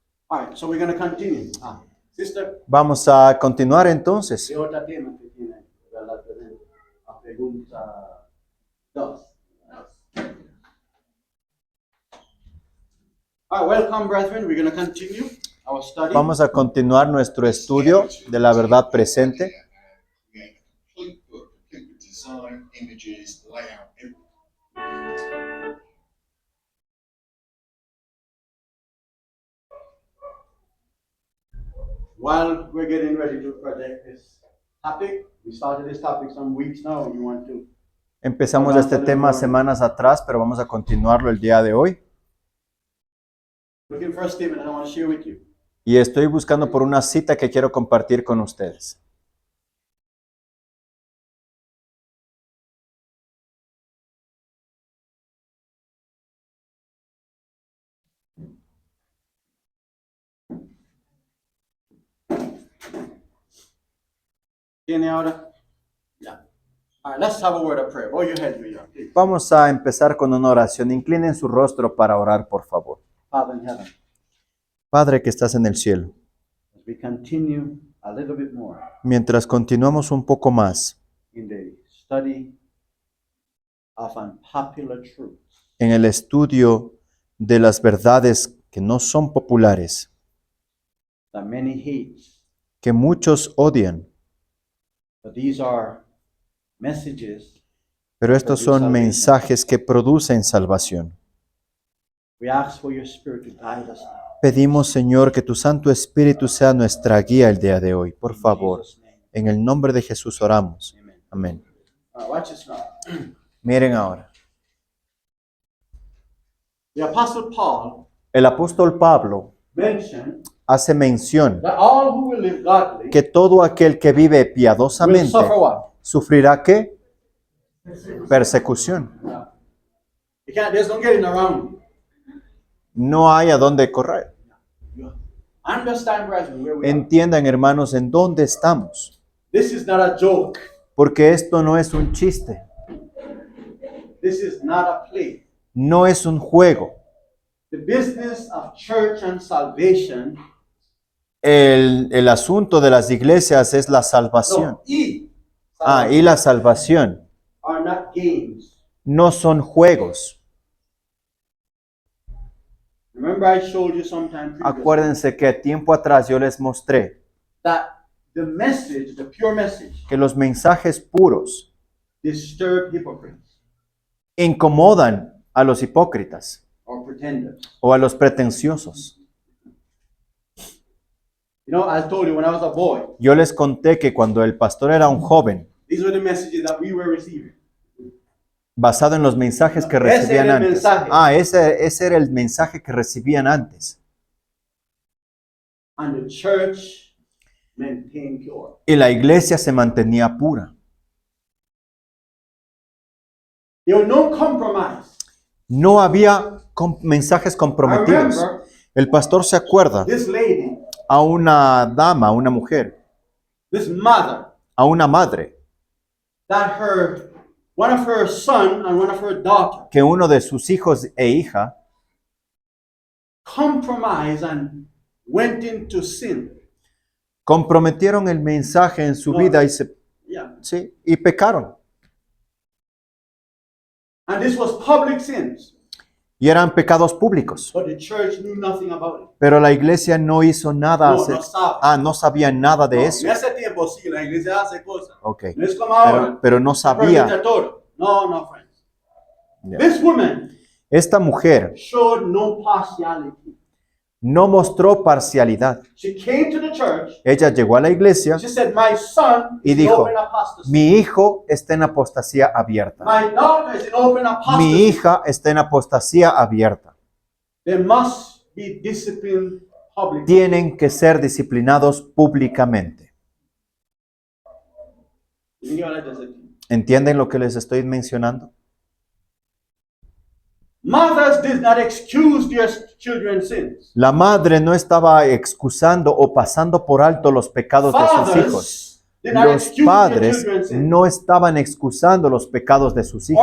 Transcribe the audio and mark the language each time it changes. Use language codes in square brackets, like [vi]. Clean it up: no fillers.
[en] All right, so we're going to continue. Sister, [es] Vamos a continuar entonces. ¿qué otro tema que tiene? ¿Verdad? La pregunta 2. [en] All right, welcome, brethren. We're going to continue our study. [es] Vamos a continuar nuestro estudio de la verdad presente. [en] Complete book, complete with design, images, layout, everything. While we're getting ready to project this topic, we started this topic some weeks now, and you want to. [es] Empezamos este tema semanas atrás, pero vamos a continuarlo el día de hoy. [en] Looking for a statement I want to share with you. [es] Y estoy buscando por una cita que quiero compartir con ustedes. ¿Tiene ahora? Yeah. [en] All right, let's have a word of prayer. Bow your head with you, please. [es] Vamos a empezar con una oración. Inclinen su rostro para orar, por favor. [en] Father in heaven, [es] Padre que estás en el cielo, [en] as we continue a little bit more [es] mientras continuamos un poco más [en] in the study of unpopular truths, [es] en el estudio de las verdades que no son populares, [en] that many hate, [es] que muchos odian, [en] but these are messages. [es] pero estos son mensajes que producen salvación. [en] We ask for your Spirit to guide us now. [es] Pedimos, Señor, que tu Santo Espíritu sea nuestra guía el día de hoy. Por favor, [en] In Jesus' name. [es] en el nombre de Jesús oramos. [en] Amen. [es] Amén. [en] Watch this now. [es] Miren ahora. [en] The Apostle Paul [es] El apóstol Pablo [en] mentioned [es] hace mención [en] that all who will live godly [es] que todo aquel que vive [en] will [es] piadosamente [en] suffer what? [es] sufrirá ¿qué? Persecución. [en] There's no getting around it. [es] No hay a dónde correr. [en] You understand, brethren, where we are. [es] Entiendan, hermanos, en dónde estamos. [en] This is not a joke. [es] Porque esto no es un chiste. [en] This is not a play. [es] No es un juego. [en] The business of church and salvation, [es] El asunto de las iglesias es la salvación. y Y la salvación [en] are not games. [es] no son juegos. [en] Remember, I showed you sometime previously [es] Acuérdense que tiempo atrás yo les mostré [en] that the message, the pure message, [es] que los mensajes puros [en] disturb hypocrites [es] incomodan a los hipócritas [en] or pretenders. [es] o a los pretenciosos. [en] You know, I told you when I was a boy, [es] Yo les conté que cuando el pastor era un joven, [en] these were the messages that we were receiving. [es] basado en los mensajes que Ese recibían era el antes. mensaje. Ese era el mensaje que recibían antes. [en] And the church maintained pure. [es] Y la iglesia se mantenía pura. [en] There was no compromise. [es] No había mensajes [en] I [es] comprometidos. [en] remember [es] El pastor se acuerda [en] this lady, [es] a una dama, a una mujer, [en] this mother, [es] a una madre, [en] that one of her son and one of her daughter [es] que uno de sus hijos e hija [en] compromised and went into sin. [es] comprometieron el mensaje en su vida y pecaron. [en] And this was public sins. [es] Y eran pecados públicos. [en] But the church knew nothing about it. [es] Pero la iglesia no hizo nada. No sabe. No sabía nada de eso. En ese tiempo sí, la iglesia hace cosas. [en] Ok. [es] No es como ahora. Pero no sabía. Permite todo. [en] No, friends. Yeah. This woman [es] Esta mujer [en] showed no partiality. [es] no mostró parcialidad. [en] She came to the church. [es] Ella llegó a la iglesia [en] She said, my son [es] y [en] is in [es] dijo, [en] open apostasy. [es] mi hijo está en apostasía abierta. [en] My daughter is in open apostasy. [es] Mi hija está en apostasía abierta. [en] There must be discipline publicly. [es] Tienen que ser disciplinados públicamente. [en] You know what that does it? [es] ¿Entienden lo que les estoy mencionando? [en] Mothers did not excuse their children's sins. [es] La madre no estaba excusando o pasando por alto los pecados de sus hijos. [en] Fathers did not [es] Los [en] excuse their [es] padres [en] children's sins. [es] no estaban excusando los pecados de sus hijos